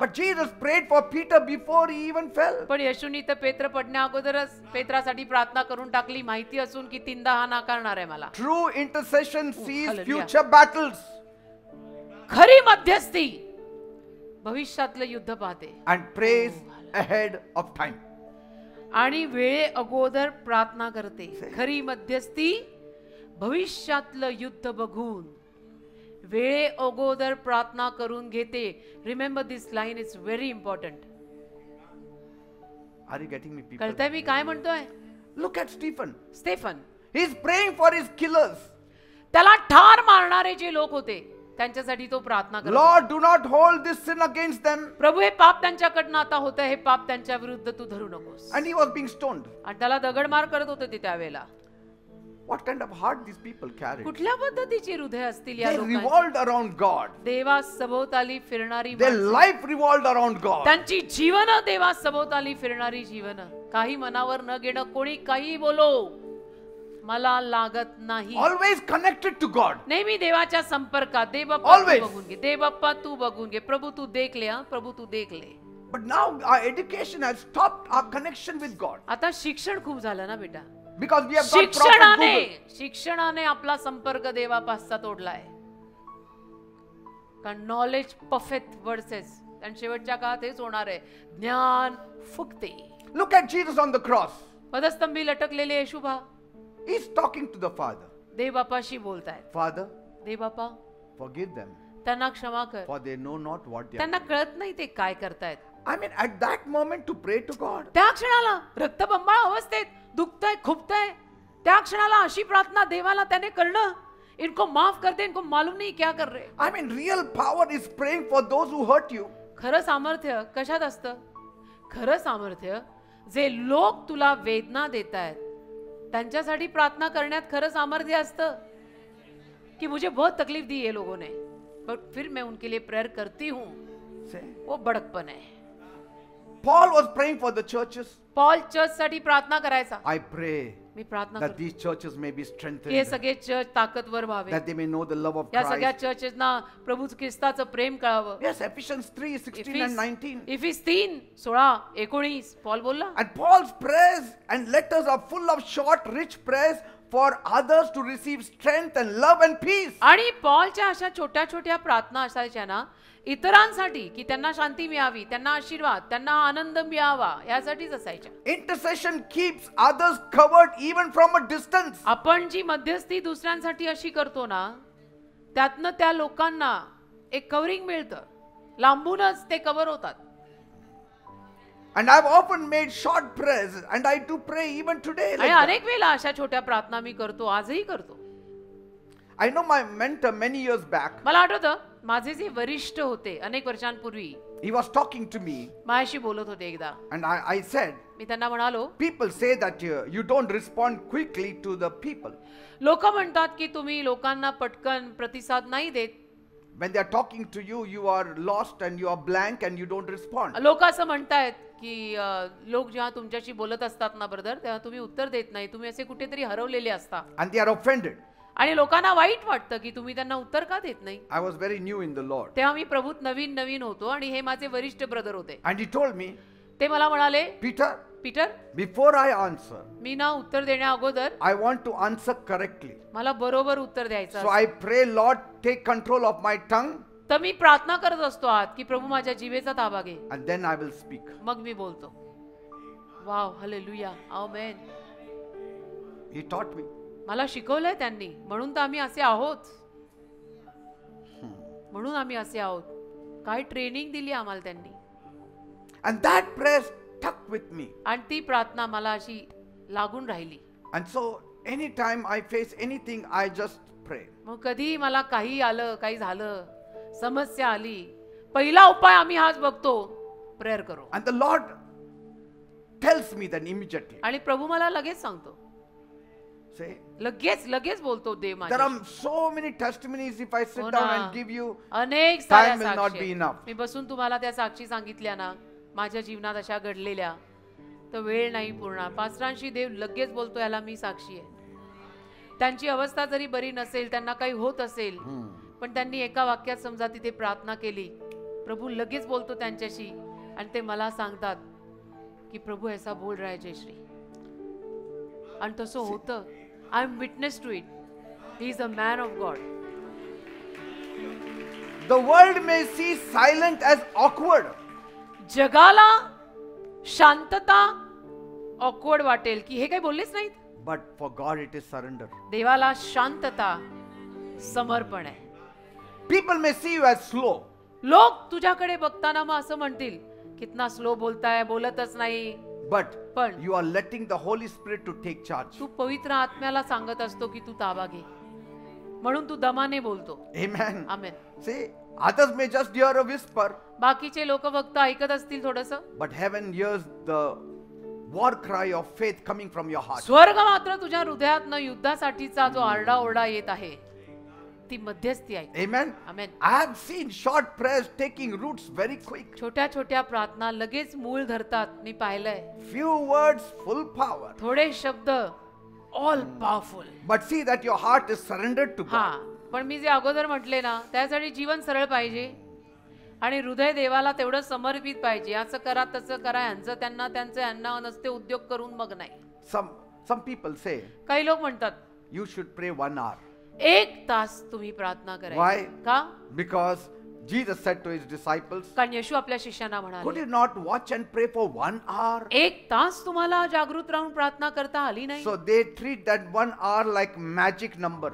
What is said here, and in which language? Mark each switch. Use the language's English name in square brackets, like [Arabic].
[English] But Jesus prayed for Peter before he even fell. [Marathi] पण येशूनी तर पेत्र पडण्या अगोदरच पेत्रासाठी प्रार्थना करून टाकली, माहिती असून की 3दा हा नाकारणार आहे मला. [English] True intercession sees hallelujah. future battles [Marathi] खरी मध्यस्थी भविष्यातलं युद्ध पाहते [English] and prays ahead of time. [Marathi] आणि वेळे अगोदर प्रार्थना करते. खरी मध्यस्थी भविष्यातलं युद्ध बघून वेळे अगोदर प्रार्थना करून घेते. [English] Remember this line is very important. Are you getting me, people? [Marathi] कळतंय मी काय म्हणतोय? [English] Look at Stephen. [Marathi] Stephen, [English] He is praying for his killers. [Marathi] त्याला ठार मारणारे जे लोक होते त्यांच्यासाठी तो प्रार्थना करत होता. [English] Lord, do not hold this sin against them. [Marathi] प्रभू, हे पाप त्यांच्याकडनं आता होतं, हे पाप त्यांच्या विरुद्ध तू धरू नकोस. [English] And he was being stoned. [Marathi] आणि त्याला दगडमार करत होते ते त्यावेळेला. [English] What kind of heart these people carried? [Marathi] कुठल्या पद्धतीची हृदय असतील या [English] They [Marathi] लोकांची? [English] revolved around God. [Marathi] देवा सभोवताली फिरणारी [English] Their [Marathi] माणसं. [English] life revolved around God. [Marathi] त्यांची जीवन देवा सभोवताली फिरणारी जीवन. काही मनावर न घेणं, कोणी काही बोलो मला लागत नाही. [English] Always connected to God. [Marathi] नेहमी देवाच्या संपर्कात. दे बाप्पा [English] Always. [Marathi] तू बघून घे, दे बाप्पा तू बघून घे, [Hindi] प्रभू तू देख ले, प्रभू तू देख ले. [English] But now our education has stopped our connection with God. [Marathi] आता शिक्षण खूप झालं ना बेटा. [English] Because we have got prophet Google. [Marathi] शिक्षणाने आपला संपर्क देवापासचा तोडलाय. कारण [English] knowledge perfect verses, [Marathi] आणि शेवटच्या काळात हेच होणार आहे, ज्ञान फुकते. [English] Look at Jesus on the cross. [Marathi] पदस्तंभी लटकलेले येशूबा [English] He's talking to the Father. [Marathi] देवबापाशी बोलतायत. [English] Father, [Marathi] देवबापा [English] forgive them, [Marathi] त्यांना क्षमा कर, [English] for they know not what they are [Marathi] त्यांना कळत नाही ते काय करतायत. [English] doing. I mean, at that moment to pray to God. [Marathi] त्या क्षणाला रक्तबंबाळ अवस्थेत दुखतंय, खुपतंय, त्या क्षणाला अशी प्रार्थना देवाला त्याने करणं, [Hindi] इनको माफ कर दे, इनको मालूम नहीं क्या कर रहे. [English] I mean, real power is praying for those who hurt you. [Marathi] खरं सामर्थ्य कशात असतं? खरं सामर्थ्य जे लोक तुला वेदना देतायत त्यांच्यासाठी प्रार्थना करण्यात खरं सामर्थ्य असतं. [Hindi] कि मुझे बहुत तकलीफ दी ये लोगों ने, बट फिर मैं उनके लिए प्रेयर करती हूँ. वो बड़कपन है. [English] Paul was praying for the churches. [Marathi] Paul church साठी प्रार्थना करायचा. [English] I pray [Marathi] मी प्रार्थना [English] that [Marathi] करतो [English] these churches may be [Marathi] की हे [English] strengthened, [Marathi] सगळे चर्च ताकदवर व्हावे, [English] that they may know the love of [Marathi] या सगळ्या [English] Christ. [Marathi] चर्चेसना प्रभू ख्रिस्ताचं प्रेम कळावं. [English] Yes, Ephesians 3:16 and 19. [Marathi] इफिस 3:16-19 पॉल बोलला. [English] And Paul's prayers and letters are full of short, rich prayers for others to receive strength and love and peace. [Marathi] आणि पॉलच्या अशा छोट्या छोट्या प्रार्थना असायच्या ना इतरांसाठी, की त्यांना शांती मिळावी, त्यांना आशीर्वाद, त्यांना आनंद मिळावा, यासाठीच असायच्या. [English] Intercession keeps others covered even from a distance. [Marathi] आपण जी मध्यस्थी दुसऱ्यांसाठी अशी करतो ना, त्यातनं त्या लोकांना एक कव्हरिंग मिळतं, लांबूनच ते कव्हर होतात. [English] And I've often made short prayers and I do pray even today. [Marathi] आणि [English] Like that. [Marathi] अनेक वेळा अशा छोट्या प्रार्थना मी करतो, आजही करतो. [English] I know my mentor many years back. [Marathi] मला आठवतं माझे जे वरिष्ठ होते अनेक वर्षांपूर्वी [English] He was talking to me [Marathi] माझ्याशी बोलत होते एकदा. [English] and I said, [Marathi] मी त्यांना म्हणालो, [English] people say that you don't respond quickly to the people. [Marathi] लोक म्हणतात की तुम्ही लोकांना पटकन प्रतिसाद नाही देत. [English] When they are talking to you, you are lost and you are blank and you don't respond. [Marathi] लोक असं म्हणतायत की लोक जेव्हा तुमच्याशी बोलत असतात ना ब्रदर, तेव्हा तुम्ही उत्तर देत नाही, तुम्ही असे कुठेतरी हरवलेले असता. [English] And they are offended. [Marathi] आणि लोकांना वाईट वाटतं की तुम्ही त्यांना उत्तर का देत नाही. [English] I was very new in the Lord. [Marathi] तेव्हा मी प्रभूत नवीन नवीन होतो आणि हे माझे वरिष्ठ ब्रदर होते. [English] And he told me, [Marathi] ते मला म्हणाले, [English] Peter, [Marathi] Peter, [English] before I answer, [Marathi] मी ना उत्तर देण्या अगोदर [English] I want to answer correctly. [Marathi] मला बरोबर उत्तर द्यायचं [English] So [Marathi] असतं. [English] I pray, Lord, take control of my tongue, [Marathi] तर मी प्रार्थना करत असतो आत की प्रभू माझ्या जिभेचा ताबा घे, [English] and then I will speak. [Marathi] मग मी बोलतो. Wow, hallelujah, amen. [English] He taught me. [Marathi] मला शिकवलंय त्यांनी, म्हणून तर आम्ही असे आहोत. म्हणून आम्ही असे आहोत. काय ट्रेनिंग दिली आम्हाला त्यांनी. [English] And that prayer stuck with me. [Marathi] आणि ती प्रार्थना मला अशी लागून राहिली. [English] And so anytime I face anything, I just pray. [Marathi] मग कधी मला काही आलं, काही झालं, समस्या आली, पहिला उपाय आम्ही हाच बघतो, [Hindi] प्रेयर करो. [English] And the Lord tells me then immediately. [Marathi] आणि प्रभू मला लगेच सांगतो. [English] Say, [Marathi] लगेच बोलतो देव [English] there [Marathi] माझ्या. [English] are so many testimonies. If I sit [Marathi] हो [English] down [Marathi] ना. [English] and give you, [Marathi] अनेक [English] time [Marathi] साऱ्या [English] will not [Marathi] साक्षी [English] be [Marathi] आहेत. [English] enough. [Marathi] मी बसून तुम्हाला त्या साक्षी सांगितल्या ना माझ्या जीवनात अशा घडलेल्या, तर वेळ नाही पूर्ण. पास्टरांशी देव लगेच बोलतो, याला मी साक्षी आहे. त्यांची अवस्था जरी बरी नसेल, त्यांना काही होत असेल, पण त्यांनी एका वाक्यात समजा तिथे प्रार्थना केली, प्रभू लगेच बोलतो त्यांच्याशी आणि ते मला सांगतात की [Hindi] प्रभू ऐसा बोल रहा है [Marathi] जयश्री. आणि तसं होतं. [English] I am witness to it. He is a man of God. The world may see silent as awkward. [Marathi] जगाला शांतता ऑकवर्ड वाटेल की हे काही बोललेच नाहीत, [English] But for God it is surrender. [Marathi] देवाला शांतता समर्पण आहे. [English] People may see you as slow. [Marathi] लोक तुझ्याकडे बघताना मग असं म्हणतील, [Hindi] कितना स्लो [Marathi] बोलताय, बोलतच नाही. [English] But [Marathi] पण [English] you are letting the Holy Spirit to take charge. [Marathi] तू पवित्र आत्म्याला सांगत असतो की तू ताबा घे, म्हणून तू दमाने बोलतो. [English] Amen. [Marathi] Amen. [English] See, others may just hear a whisper, [Marathi] बाकीचे लोक फक्त ऐकत असतील थोडस, [English] but heaven hears the war cry of faith coming from your heart. [Marathi] स्वर्ग मात्र तुझ्या हृदयातनं युद्धासाठीचा जो आरडाओरडा येत आहे, ती मध्यस्थी आहे. [English] Amen. [Marathi] Amen. [English] I have seen short prayers taking roots very quick. [Marathi] छोट्या छोट्या प्रार्थना लगेच मूळ धरतात. मी पाहिलंय. [English] Few words, full power. [Marathi] थोडे शब्द [English] All powerful. But see that your heart is surrendered to [Marathi] हा, [English] God. [Marathi] पण मी जे अगोदर म्हटले ना, त्यासाठी जीवन सरळ पाहिजे आणि हृदय देवाला तेवढं समर्पित पाहिजे. असं करा, तसं करा, यांचं त्यांना, त्यांचं यांना, नसते उद्योग करून मग नाही. [English] Some people say [Marathi] काही लोक म्हणतात [English] you should pray 1 hour. [Marathi] 1 तास तुम्ही प्रार्थना करायची. [English] Why? [Marathi] का? [English] Because Jesus said to his disciples, [Marathi] कारण येशू आपल्या शिष्यांना [English] could [Marathi] म्हणाले, [English] you not watch and pray for 1 hour? [Marathi] 1 तास तुम्हाला जागृत राहून प्रार्थना करता आली नाही. [English] So they treat that 1 hour like magic number.